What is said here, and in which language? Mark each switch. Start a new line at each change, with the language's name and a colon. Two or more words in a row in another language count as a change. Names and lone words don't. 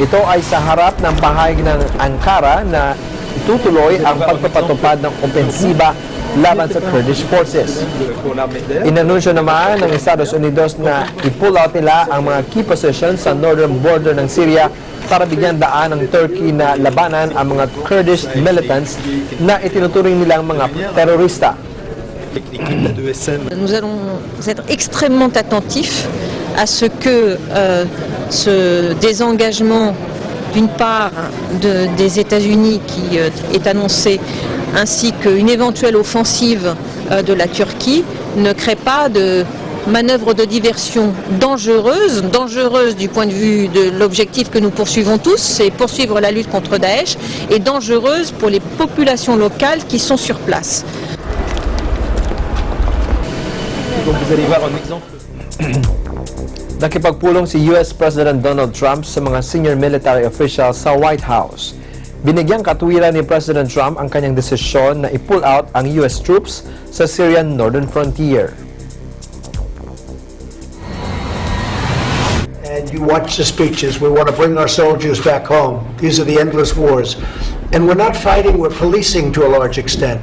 Filipino: Ito ay sa harap ng pahayag ng Ankara na itutuloy ang pagpapatupad ng opensiba laban sa
English: Kurdish forces.
Filipino: Inanunsyo naman ng Estados Unidos na i-pull out nila ang mga
English: key positions
Filipino: sa
English: northern border
Filipino: ng Syria para bigyan daan ng Turkey na labanan ang mga
English: Kurdish militants
Filipino: na itinuturing nilang mga terorista.
French: Nous allons être extrêmement attentifs à ce que ce désengagement d'une part des États-Unis qui est annoncé, ainsi qu'une éventuelle offensive de la Turquie ne crée pas de manœuvre de diversion dangereuse du point de vue de l'objectif que nous poursuivons tous, c'est poursuivre la lutte contre Daesh, et dangereuse pour les populations locales qui sont sur place. Donc vous allez voir un exemple.
Filipino: Nakipagpulong si US President Donald Trump sa mga
English: senior military officials
Filipino: sa White House. Binigyang katwiran ni President Trump ang kanyang desisyon na i-pull out ang
English: US troops
Filipino: sa
English: Syrian northern frontier. And you watch the speeches. We want to bring our soldiers back home. These are the endless wars. And we're not fighting, we're policing to a large extent.